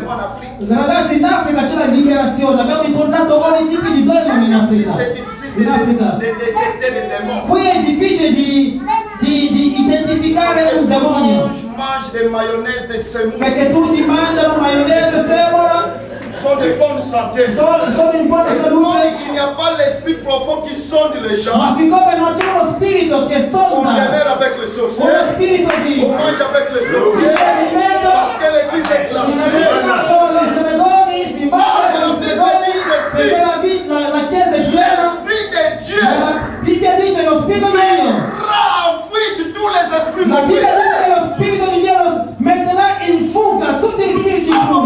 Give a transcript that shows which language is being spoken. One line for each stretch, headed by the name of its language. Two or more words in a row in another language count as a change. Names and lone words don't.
Italian: Ragazzi, in Africa c'è la liberazione. Abbiamo incontrato ogni tipo di demoni in Africa. Qui è difficile di identificare un demonio, perché tutti mangiano maionese, semola, sono in buona salute.
French: Il n'y a pas l'esprit profond qui sonde les gens.
Italian: Ma siccome non c'è uno spirito che sonda, uno spirito di discernimento,
French: parce que l'église est
Italian: si mangia con i stregoni, perché la chiesa è piena. La Bibbia dice lo spirito di Dio. La Bibbia dice che lo spirito di Dio metterà in fuga tutti gli spiriti impuri.